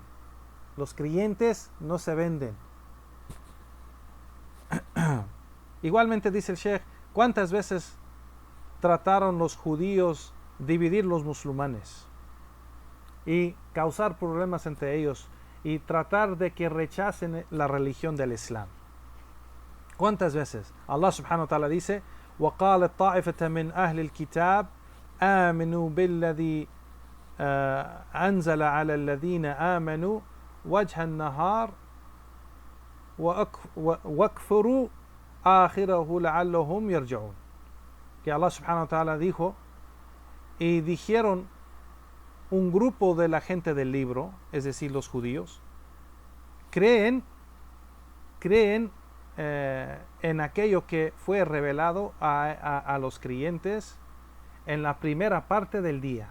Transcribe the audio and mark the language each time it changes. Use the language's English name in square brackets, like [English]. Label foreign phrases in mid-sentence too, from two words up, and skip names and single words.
[Spanish] Los creyentes no se venden. Igualmente dice el Sheikh: ¿cuántas veces trataron los judíos dividir los musulmanes y causar problemas entre ellos y tratar de que rechacen la religión del Islam? ¿Cuántas veces? [Arabic] الله سبحانه وتعالى dice: وَقَالَتْ طَائِفَةً مِنْ أَهْلِ الْكِتَابِ آمِنُوا بِالَّذِي أَنزَلَ عَلَى الَّذِينَ آمَنُوا وَجْهَ النَّهَارِ وَاكْفُرُوا آخِرَهُ لَعَلَّهُمْ يَرْجِعُونَ. [Spanish] Que [Arabic] الله سبحانه وتعالى [Spanish] dijo, y dijeron un grupo de la gente del libro, es decir, los judíos, creen en aquello que fue revelado a los creyentes en la primera parte del día.